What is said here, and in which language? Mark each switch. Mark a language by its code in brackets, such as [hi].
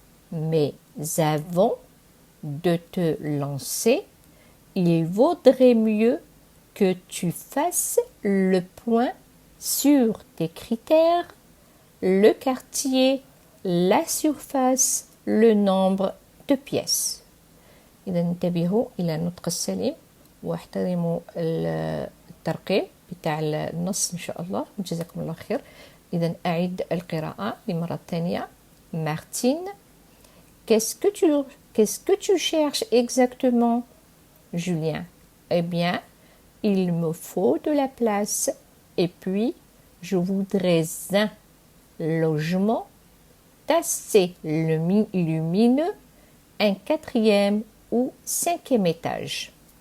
[fr] Mais avant de te lancer, il vaudrait mieux que tu fasses le point sur tes critères, le quartier, la surface, le nombre de pièces. [ar] إذا انتبهوا إلى النطق السليم واحترموا الترقيم بتاع النص إن شاء الله وجزاكم الله خير. إذا أعيد القراءة لمرة ثانية. [fr] Martine, qu'est-ce que tu cherches exactement? Julien, eh bien, il me faut de la place et puis je voudrais un logement assez lumineux, un 4e ou 5e étage.